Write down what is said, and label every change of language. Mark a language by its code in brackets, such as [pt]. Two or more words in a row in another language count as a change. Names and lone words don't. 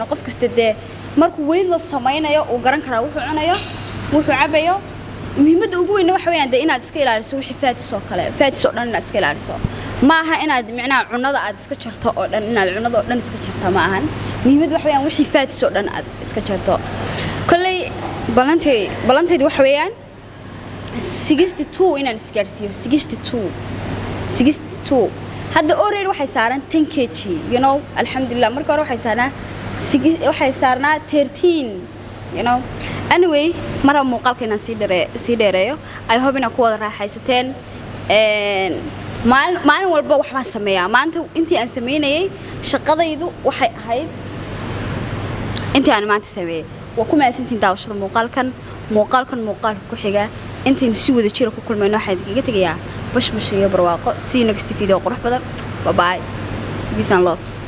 [so] qof kasta markuu weyd la sameeyo uu garan karaa wuxuu cunayo wuxuu cabayo muhiimadda ugu weyn waxa weeyaan inaad iska ilaaliso wixii faatis oo kale faatis oo dhan inaad iska ilaaliso ma aha inaad micnaa cunada aad iska jarto oo dhan inaad cunada oo dhan iska jarto ma ahan muhiimadda waxa weeyaan wixii faatis oo dhan aad iska jarto kulli balantaydu waxa weeyaan 62 inaan isgaarsiiyo 62 hadda already waxay saaran 10 kg [en] you know [so] alxamdulillah marka hore waxay saarnaa 13 [en] you know [so] anyway mara muuqaalka inaan sii dheereeyo ay hope inaan ku wada raaxaysateen maalin walba wax baan sameeyaa maanta intii aan sameynayay shaqadaydu waxay ahayd intii aan maanta sameeyay waa ku maasantiin daawashada muuqaalka ku xiga intaynu si wada jira ku kulmayno waxaan idinkaga tegayaa bash iyo barwaaqo [en] see you next video [so] qurux badan [en] bye bye peace and love